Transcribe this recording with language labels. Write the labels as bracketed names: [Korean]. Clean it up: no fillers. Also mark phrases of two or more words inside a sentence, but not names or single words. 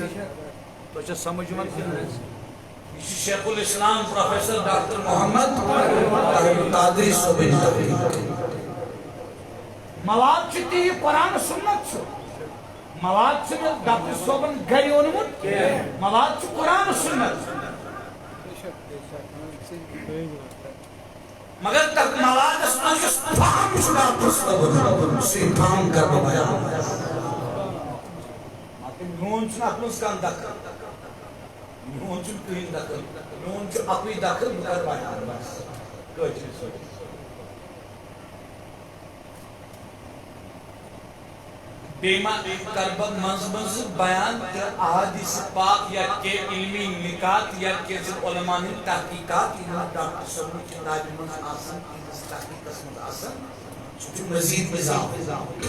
[Kashmiri] تۄہہِ چھا سمجھ یِوان کِنہٕ یہ شیخ الاسلام پروفیسر ڈاکٹر محمد قادری صوبین مواد چھُ تی قرآن سنت چھُ مواد چھُنہٕ ڈاکٹر صوبن گرِ اوٚنمُت مواد چھُ قرآن سنت مگر تک موادس منٛز فہم چھُ واتنس سُے فہم کر بہٕ بیان میون چھُنہٕ اتھ منٛز کانٛہہ دخل میون چھُنہٕ کٕہٕنۍ دخل میون چھُ اکُے دخل بہٕ کر بیان بس کٲشرِ سۭتۍ بیٚیہِ ما کر بہٕ منٛزٕ منٛزٕ بیان تہٕ احادیث پاک یا کینٛہہ علمی نکات یا کینٛژن علماء ہٕنٛدۍ تحقیقات یِم ڈاکٹر صٲبنہِ کِتابہِ منٛز آسان یِہنٛدِس تحقیقس منٛز آسان سُہ چھُ مزیٖد اضافہٕ